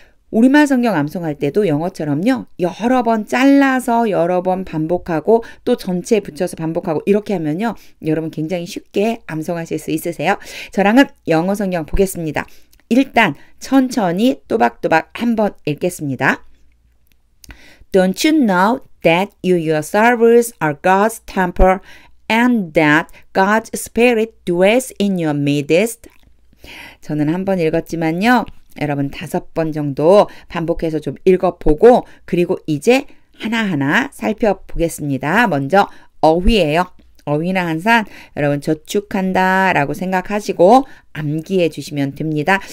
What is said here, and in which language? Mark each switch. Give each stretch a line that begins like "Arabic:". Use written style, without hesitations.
Korean: 우리말 성경 암송할 때도 영어처럼요. 여러 번 잘라서 여러 번 반복하고 또 전체에 붙여서 반복하고 이렇게 하면요. 여러분 굉장히 쉽게 암송하실 수 있으세요. 저랑은 영어 성경 보겠습니다. 일단 천천히 또박또박 한번 읽겠습니다.
English: Don't you know that you yourselves are God's temple and that God's Spirit dwells in your midst?
Korean: 저는 한번 읽었지만요. 여러분 5번 정도 반복해서 좀 읽어보고 그리고 이제 하나하나 살펴보겠습니다. 먼저 어휘예요. 어휘는 항상 여러분 저축한다 라고 생각하시고 암기해 주시면 됩니다.